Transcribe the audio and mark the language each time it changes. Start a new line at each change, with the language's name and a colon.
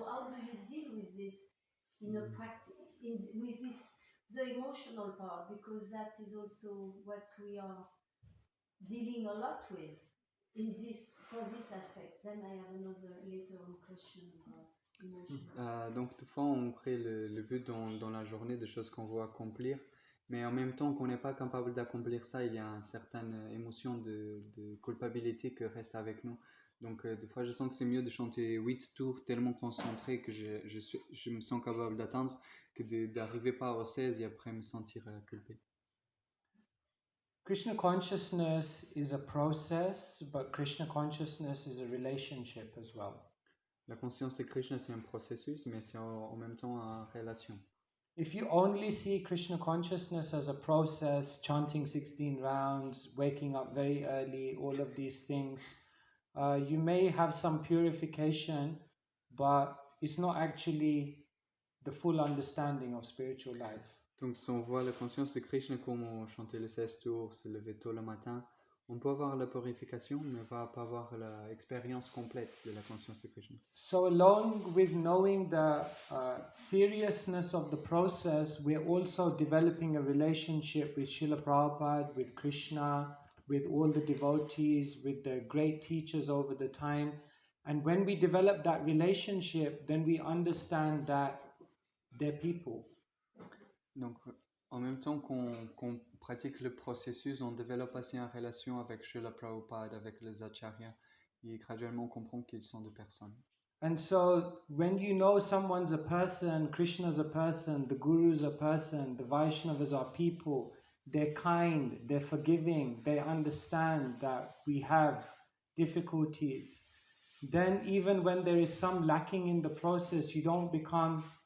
English: So how do you deal with this in a practice, with this, the emotional part, because that is also what we are dealing a lot with in this, for this aspect. Then I have another later on question about emotion.
French: Donc, toutefois, on crée le but dans la journée de choses qu'on veut accomplir, mais en même temps qu'on n'est pas capable d'accomplir ça, il y a une certaine émotion de culpabilité qui reste avec nous. Donc, des fois, je sens que c'est mieux de chanter 8 tours tellement concentré que je me sens capable d'atteindre que d'arriver pas au 16 et après me sentir culpé.
English: Krishna consciousness is a process, but Krishna consciousness is a relationship as well.
French: La conscience de Krishna, c'est un processus, mais c'est en même temps une relation.
English: If you only see Krishna consciousness as a process, chanting 16 rounds, waking up very early, all of these things, you may have some purification, but it's not actually the full understanding of spiritual life.
French: Donc, si on voit la conscience de Krishna comme on chantait les 16 tours, se lever tôt le matin, on peut avoir la purification, mais on va pas avoir l'expérience complète de la conscience de Krishna.
English: So along with knowing the seriousness of the process, we're also developing a relationship with Srila Prabhupada, with Krishna, with all the devotees, with the great teachers over the time. And when we develop that relationship, then we understand that they're people.
French: Donc, en même temps qu'on pratique le processus, on développe assez une relation avec Srila Prabhupada, avec les acharyas, et graduellement on comprend qu'ils sont des personnes.
English: And so when you know someone's a person, Krishna's a person, the Guru's a person, the Vaishnavas are people, they're kind, they're forgiving, they understand that we have difficulties, then even when there is some lacking in the process, you don't become